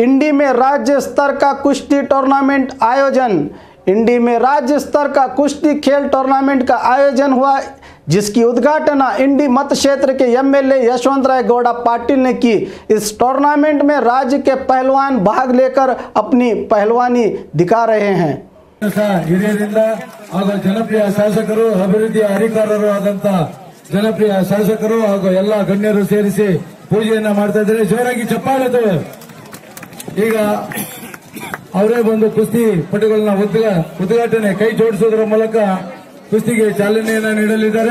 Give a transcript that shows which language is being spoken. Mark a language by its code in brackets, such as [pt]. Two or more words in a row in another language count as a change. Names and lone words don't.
[hi] इंडी में राज्य स्तर का कुश्ती टूर्नामेंट आयोजन। इंडी में राज्य स्तर का कुश्ती खेल टूर्नामेंट का आयोजन हुआ, जिसकी उद्घाटन इंडी मत क्षेत्र के एमएलए यशवंत राय गौड़ा पाटिल ने की। इस टूर्नामेंट में राज्य के पहलवान भाग लेकर अपनी पहलवानी दिखा रहे हैं। [kn] ಹಿರಿಯರಿಂದ ಹಾಗೂ ಜನಪ್ರಿಯ ಶಾಸಕರು ಅಭಿವೃದ್ಧಿ ಅಧಿಕಾರರು ಆದಂತ ಜನಪ್ರಿಯ ಶಾಸಕರು ಹಾಗೂ ಎಲ್ಲ ಗಣ್ಯರು ಸೇರಿಸಿ ಪೂಜೆಯನ್ನ ಮಾಡ್ತಾ ಇದ್ದಾರೆ। ಜೋರಾಗಿ ಚಪ್ಪಾಳೆ। ಈಗ ಅವರೇ ಬಂದು ಕುಸ್ತಿ ಪಟುಗಳನ್ನ ಉದ್ಘಾಟನೆ ಕೈ ಜೋಡಿಸೋದ್ರ ಮೂಲಕ ಕುಸ್ತಿಗೆ ಚಾಲನೆಯನ್ನ ನೀಡಲಿದ್ದಾರೆ।